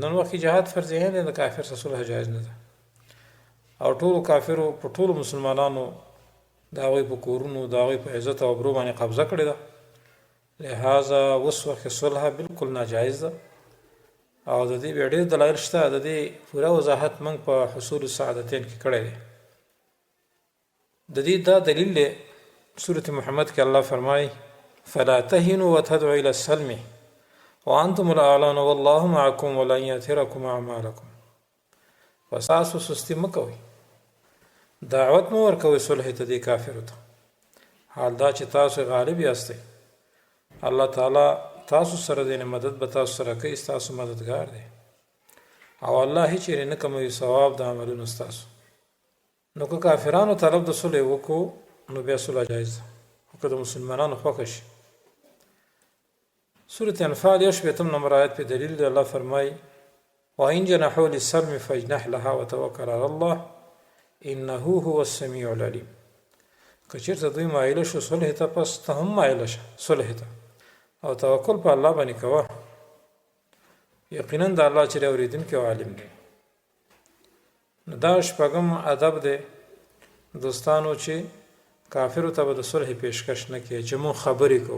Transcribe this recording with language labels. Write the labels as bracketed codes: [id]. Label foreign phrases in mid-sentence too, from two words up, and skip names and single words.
[ps] نن وخت کې جهاد فرض عین دی، د کافر سره صلح جایز نه ده. او ټولو کافرو په ټولو مسلمانانو د هغوی په کورونو د هغوی په عزت او ابرو باندې قبضه کړې ده، لهذا اوس وخت صلح بالکل ناجایز ده. او د دې بیا ډېر دلایل شته، د دې پوره وضاحت موږ په حصول السعادتین کې کړی دی. د دې دا دلیل دی سورة محمد کې الله فرمایي: [ar] فلا تهنوا وتدعوا الى السلم وانتم الاعلون والله معكم ولن يتركم اعمالكم. [ps] وساسو سستی مکوئ، دعوت مو ورکوئ صلح ته دې کافرو ته، حال دا چې تاسو غالب یاستئ. الله تعالی تاسو سره دی، مدد به تاسو سره کوي، ستاسو مددگار دی. او الله هیڅ چیرې نه کموي ثواب د عملونو ستاسو. نو که کافرانو طلب د صلح وکړو نو بیا صلح جایز ده، او که د مسلمانانو خوښه شي. سورة انفال 1 نمبر آیت په دلیل دی الله فرمایي: [ar] وإن جنحوا للسلم فاجنح لها وتوکل علی الله انه هو السمیع العلیم. [ps] که چېرته دوی مایله شو صلح ته، پس ته هم مایله شه صلح ته او توکل په الله باندې کوه، یقینا د الله چې اورېدونکی او عالم دی. نو دا شپږم ادب دی دوستانو چې کافرو ته به د صلح پیشکش نه کوي، چې مونږ خبرې کوو.